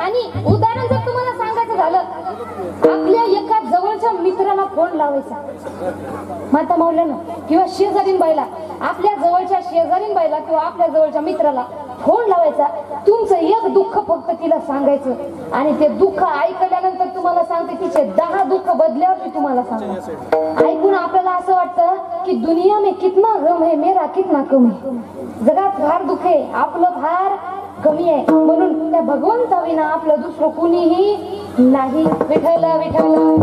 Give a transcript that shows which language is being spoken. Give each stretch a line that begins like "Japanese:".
Marathi: आणि उदाहरण जर तुम्हाला सांगायचं झालं, आपल्या एका जवळच्या मित्राला फोन लावायचा माता माऊल्यानं किंवा शेजारीन बाईला, आपल्या जवळच्या शेजारीन बाईला किंवा आपल्या जवळच्या मित्राला फोन लावायचा. तुमचं एक दुःख फक्त तिला सांगायचं आणि ते दुःख ऐकल्यानंतर तुम्हाला सांगते तिचे 10 दुःख बदल्यावर मी तुम्हाला सांगते. ऐकून आपल्याला असं वाटतं की
Hindi: दुनिया में कितना गम है, मेरा कितना कम है.
Marathi: जगात फार दुःख आहे, आपलं फार कमी आहे. म्हणून त्या भगवंताविना आपलं दुसरं कुणीही नाही. विठ्ठल विठ्ठल.